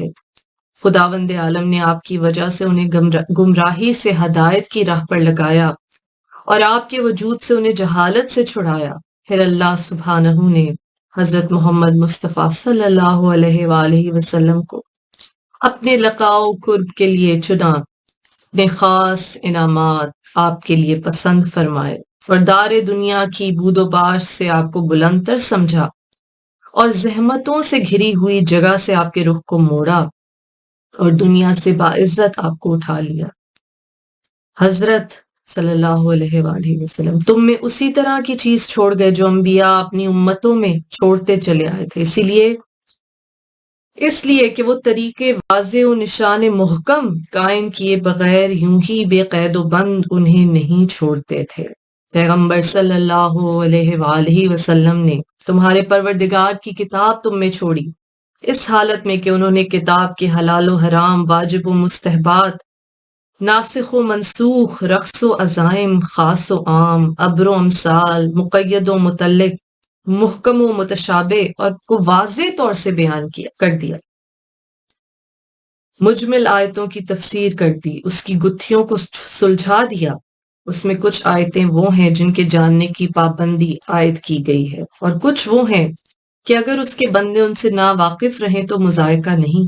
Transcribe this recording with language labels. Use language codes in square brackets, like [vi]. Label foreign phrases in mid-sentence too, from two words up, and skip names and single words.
[ur] خداوند عالم نے آپ کی وجہ سے انہیں گمراہی سے ہدایت کی راہ پر لگایا اور آپ کے وجود سے انہیں جہالت سے چھڑایا۔ پھر اللہ سبحانہ نے حضرت محمد مصطفیٰ [ar] صلی اللہ علیہ وآلہ وسلم [ur] کو اپنے لقاء و قرب کے لیے چنا، اپنے خاص انعامات آپ کے لیے پسند فرمائے اور دار دنیا کی بود و باش سے آپ کو بلند تر سمجھا اور زحمتوں سے گھری ہوئی جگہ سے آپ کے رخ کو موڑا اور دنیا سے باعزت آپ کو اٹھا لیا۔ حضرت [ar] صلی اللہ علیہ وآلہ وسلم [ur] تم میں اسی طرح کی چیز چھوڑ گئے جو انبیاء اپنی امتوں میں چھوڑتے چلے آئے تھے، اس لیے کہ وہ طریقے واضح و نشان محکم قائم کیے بغیر یوں ہی بے قید و بند انہیں نہیں چھوڑتے تھے۔ پیغمبر [ar] صلی اللہ علیہ وآلہ وسلم [ur] نے تمہارے پروردگار کی کتاب تم میں چھوڑی، اس حالت میں کہ انہوں نے کتاب کے حلال و حرام، واجب و مستحبات، ناسخ و منسوخ، رقص و عزائم، خاص و عام، ابر و امثال، مقید و مطلق، محکم و متشابہ اور کو واضح طور سے بیان کر دیا، مجمل آیتوں کی تفسیر کر دی، اس کی گتھیوں کو سلجھا دیا۔ اس میں کچھ آیتیں وہ ہیں جن کے جاننے کی پابندی عائد کی گئی ہے، اور کچھ وہ ہیں کہ اگر اس کے بندے ان سے نا واقف رہیں تو مذائقہ نہیں۔